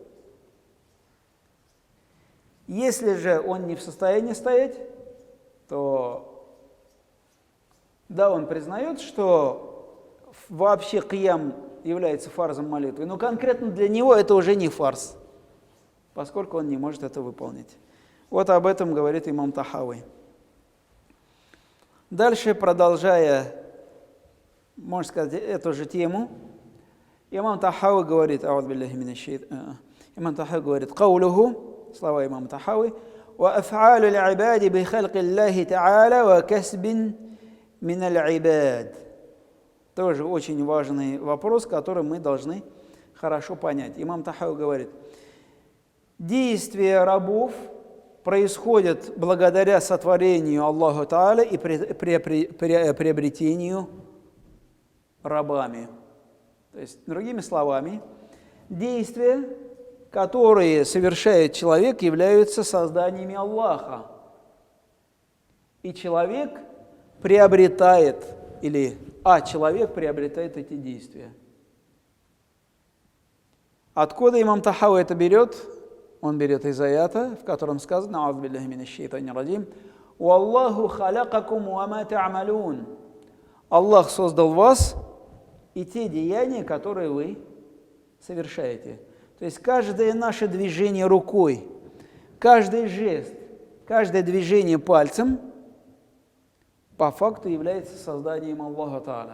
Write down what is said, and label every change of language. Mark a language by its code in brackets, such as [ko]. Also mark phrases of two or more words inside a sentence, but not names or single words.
[ru] Если же он не в состоянии стоять, то да, он признает, что вообще киям является фарзом молитвы, но конкретно для него это уже не фарз, поскольку он не может это выполнить. Вот об этом говорит имам Тахави. Дальше, продолжая, можно сказать, эту же тему, имам Тахави говорит, имам Тахави говорит, «Каулуху», слова имама Тахави, [ar] «وأفعال العباد بخلق الله تعالى وكسب من العباد». [ru] Тоже очень важный вопрос, который мы должны хорошо понять. Имам Тахави говорит, действия рабов происходят благодаря сотворению [ar] الله تعالى [ru] и приобретению рабами. То есть, другими словами, действия, которые совершает человек, являются созданиями Аллаха. И человек приобретает, человек приобретает эти действия. Откуда имам Тахави это берет? Он берет из аята, в котором сказано: [ar] «أعوذ بالله من الشيطان الرجيم. والله خلقكم وما تعملون». [ru] Аллах создал вас и те деяния, которые вы совершаете. То есть каждое наше движение рукой, каждый жест, каждое движение пальцем по факту является созданием [ar] الله تعالى.